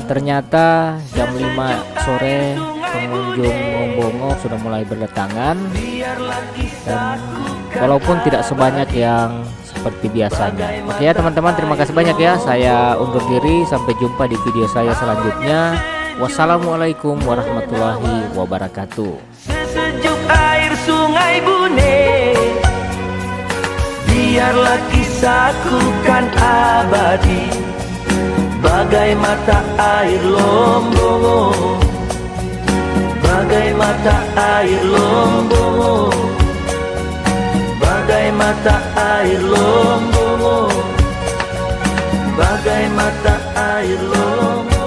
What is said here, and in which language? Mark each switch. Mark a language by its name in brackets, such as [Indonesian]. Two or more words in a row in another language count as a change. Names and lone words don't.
[Indonesian] Ternyata jam 5 sore pengunjung Lombongo sudah mulai berdatangan, dan walaupun tidak sebanyak yang seperti biasanya. Oke ya teman-teman, terima kasih banyak ya. Saya undur diri, sampai jumpa di video saya selanjutnya. [Arabic] والسلام عليكم ورحمة الله وبركاته. [Indonesian] Sesejuk air sungai Bune, biarlah kisahku kan abadi, bagai mata air Lombongo, bagai mata air Lombongo, bagai mata air Lombongo, bagai mata air Lombongo.